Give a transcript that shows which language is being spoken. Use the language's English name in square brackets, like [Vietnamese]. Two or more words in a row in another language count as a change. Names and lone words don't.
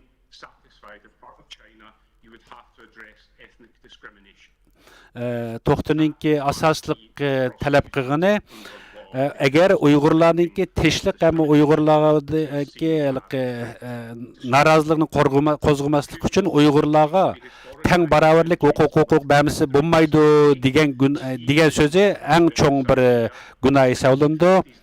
[English] satisfied as part of China, you would have to address ethnic discrimination. [Uyghur] To'xtaninki asosliq talab qilgani agar Uyg'urlarningki tinchlik ham Uyg'urlardagi norozilikni qo'zg'amaslik uchun Uyg'urlarga teng barobarlik huquq bermisi bo'lmaydi degan so'zi eng cho'ng bir gunoh hisoblandi.